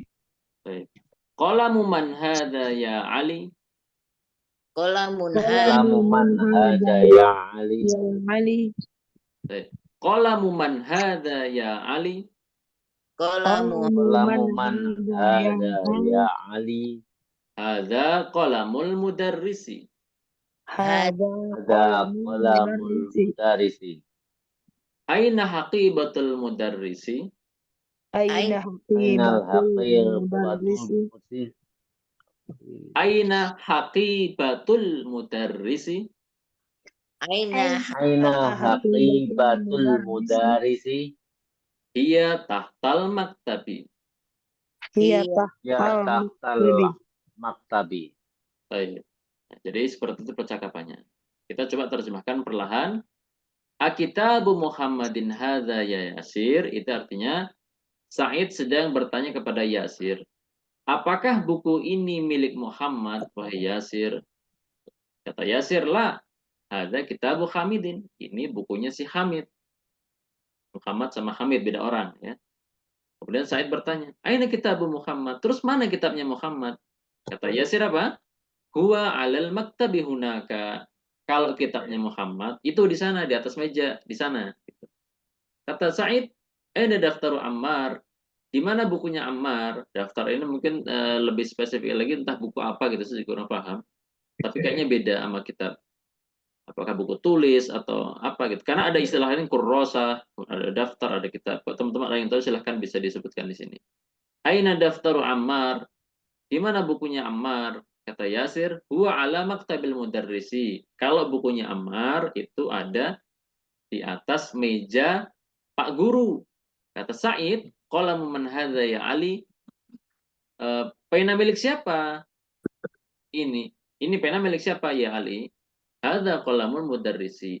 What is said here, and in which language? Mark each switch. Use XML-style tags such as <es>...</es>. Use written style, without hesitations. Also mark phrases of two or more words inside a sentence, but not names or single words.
<ar>قلمُ من هذا يا علي. Qalamun قلمُ من هذا يا علي. Ali. قلمُ من هذا يا علي. Qalamu قلمُ من هذا يا علي. هذا قلمُ المدرّسِ. هذا قلمُ المدرّسِ. أين حقيبةُ المدرّسِ. Aina Ainal haqibatul haqibatul أين حقيبةُ المدرّسِ. Aina Aina haqibatul haqibatul mudarrisi. mudarisi. هي تحتَ المكتبِ. Hiya hiya Ya tahtal tahtal maktabi. maktabi.</ar> <id>Baik. Nah, jadi seperti itu percakapannya. Kita coba terjemahkan perlahan.</id> <ar>أكتابُ محمدٍ هذا يا ياسر,</ar> <id>itu artinya Sa'id sedang bertanya kepada Yasir, apakah buku ini milik Muhammad, wahai Yasir? Kata Yasir, lah, ada</id> <ar>كتابُ حامدٍ.</ar> <id>Ini bukunya si Hamid. Muhammad sama Hamid beda orang, ya. Kemudian Sa'id bertanya,</id> <ar>أين كتابُ محمد?</ar> <id>Terus mana kitabnya Muhammad? Kata Yasir apa?</id> <ar>هو على المكتبِ هناك.</ar> <id>Kalau kitabnya Muhammad itu di sana, di atas meja, di sana. Kata Sa'id, ada daftar Ammar. Di mana bukunya Ammar? Daftar ini mungkin lebih spesifik lagi, entah buku apa gitu, saya kurang paham. Tapi kayaknya beda sama kitab. Apakah buku tulis atau apa gitu. Karena ada istilah lain kurrosa, ada daftar, ada kitab. Kalau teman-teman ada yang tahu silahkan bisa disebutkan di sini.</id> <ar>أين دفترُ عمار?</ar> <id>Di mana bukunya Ammar? Kata Yasir,</id> <ar>هو على مكتبِ المدرّسِ.</ar> <id>Kalau bukunya Ammar itu ada di atas meja Pak Guru. Kata Sa'id,</id> <ar>قلمُ من هذا يا علي?</ar> <id>Pena milik siapa? Ini pena milik siapa ya Ali?</id> <ar>هذا قلمُ المدرّسِ.</ar>